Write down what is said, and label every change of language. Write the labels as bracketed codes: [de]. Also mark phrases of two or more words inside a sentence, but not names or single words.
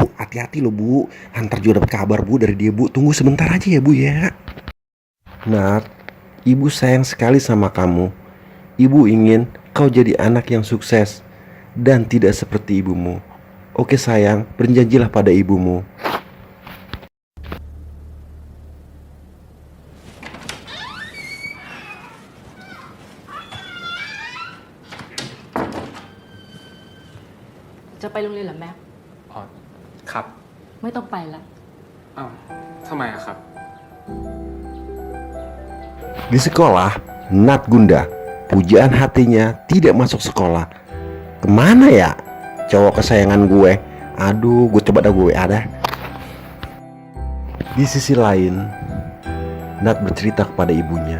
[id] Hati-hati loh Bu, ntar juga dapat kabar Bu dari dia Bu. Tunggu sebentar aja ya Bu ya. Nat, ibu sayang sekali sama kamu. Ibu ingin kau jadi anak yang sukses dan tidak seperti ibumu. Oke sayang, berjanjilah pada ibumu. [th] จะไปโรงเรียนเหรอแม็ก อ๋อ ครับ ไม่ต้องไปละ อ้าวทำไมอะครับ [id] Di sekolah, Nat gundah. Pujaan hatinya tidak masuk sekolah. Kemana ya cowok kesayangan gue? Aduh, gue coba dah gue ada. Di sisi lain, Nat bercerita kepada ibunya.